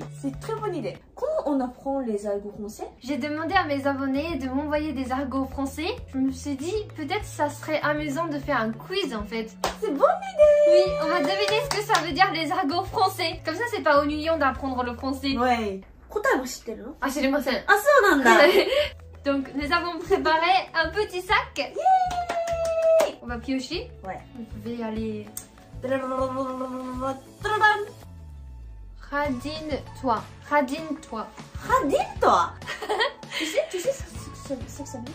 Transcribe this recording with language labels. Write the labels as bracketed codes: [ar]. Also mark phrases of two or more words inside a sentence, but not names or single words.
[fr] C'est une très bonne idée. Comment on apprend les argots français? J'ai demandé à mes abonnés de m'envoyer des argots français. Je me suis dit, peut-être ça serait amusant de faire un quiz en fait. C'est bonne idée! Oui, on va deviner ce que ça veut dire les argots français. Comme ça, c'est pas ennuyant d'apprendre le français. Ouais. [ja] 答えも知ってるの? [fr] Ah, c'est les moissons. [ja] Ah, そうなんだ. [fr] Donc, nous avons préparé un petit sac. Yay! On va piocher. Ouais. Vous pouvez aller... Radine-toi. Radine-toi. Radine-toi. Tu sais ce que ça veut dire?